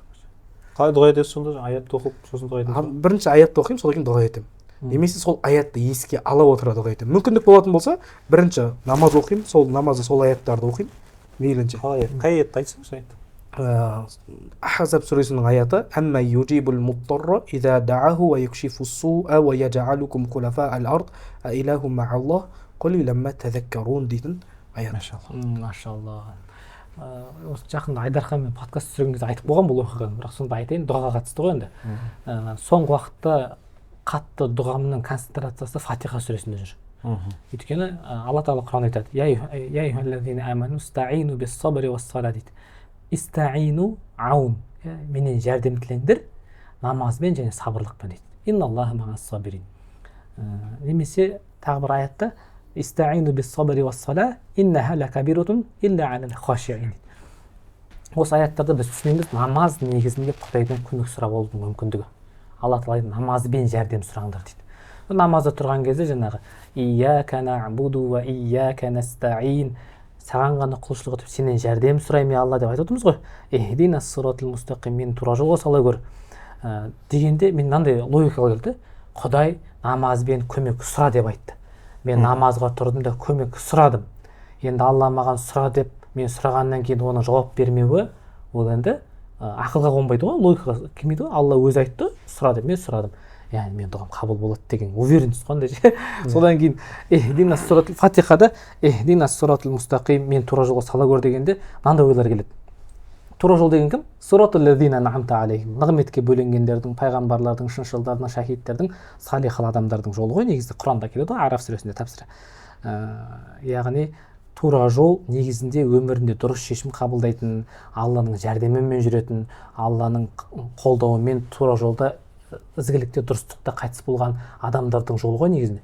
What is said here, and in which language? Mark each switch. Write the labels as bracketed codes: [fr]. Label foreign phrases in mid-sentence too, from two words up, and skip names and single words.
[kk] Қалай дұға етесіз сонда? Аятты оқып, сосын дұға етесіз? Бірінші аятты оқимын, содан кейін дұға етемін. Немесе сол аятты еске ала отыра дұға етемін. Мүмкіндік болатын болса, бірінші намаз оқимын, сол намазда сол аяттарды оқимын. мейлінше. қай аятты айтсаңыз айт. Ахзаб сүресінің аяты [ar] أمن يجيب المضطر إذا دعاه ويكشف السوء ويجعلكم خلفاء الأرض أإله مع الله قليلا ما تذكرون [kk] дейтін аят. Машалла. Осы жақында Айдарханмен подкаст түсірген кезде айтып болған бұл оқиғаны, бірақ сонда айтайын, дұғаға қатысты ғой енді. Соңғы уақытта қатты дұғамның концентрациясы Фатиха сүресінде жүр. Өйткені Алла Тағала Құранда айтады: [ar] "يا أيها الذين آمنوا استعينوا بالصبر والصلاة" дейді. استعينوا عون, [kk] менен жәрдем тілеңдер намазбен және сабырлықпен дейді. [ar] إن الله مع الصابرين. [kk] Немесе тағы бір аятта [ar] استعينوا بالصبر والصلاة إنها لكبيرة إلا على الخاشعين. [kk] Осы аяттарда біз түсінеміз, намаз негізінде Құдайдан көмек сұрап алудың мүмкіндігі. Алла Тағала намазбен жәрдем сұраңдар дейді. Намазда тұрған кезде жаңағы [ar] إياك نعبد وإياك نستعين, [kk] саған ғана құлшылық етіп сенен жәрдем сұраймын Алла деп айтып отырмыз ғой. [ar] اهدنا الصراط المستقيم, [kk] мені тура жолға сала көр дегенде мен мынандай логикаға келді. Құдай намазбен көмек сұра деп айтты. Мен намазға тұрдым да көмек сұрадым. Енді Алла маған сұра деп мен сұрағаннан кейін оның жауап бермеуі ол енді ақылға қонбайды ғой, логикаға келмейді ғой. Алла өзі айтты, сұра деп мен сұрадым. Яғни мен дұғам қабыл болады деген уверенность қондай. Содан кейін [ar] اهدنا الصراط Фатихада اهدنا الصراط المستقيم, [kk] мен тура жолға сала көр дегенде мынандай ойлар келеді. Тура жол деген кім? [ar] صراط الذين أنعمت عليهم. [kk] Нығметке бөленгендердің, пайғамбарлардың, шыншылдардың, шахидтердің, салихал адамдардың жолы ғой, негізінде Құранда келеді ғой, Араф сүресінде тапсыра. Яғни тура жол негізінде өмірінде дұрыс шешім қабылдайтын, Алланың жәрдемімен жүретін, Алланың қолдауымен тура жолда ізгілікте дұрыстықта қайтыс болған адамдардың жолы ғой негізінде.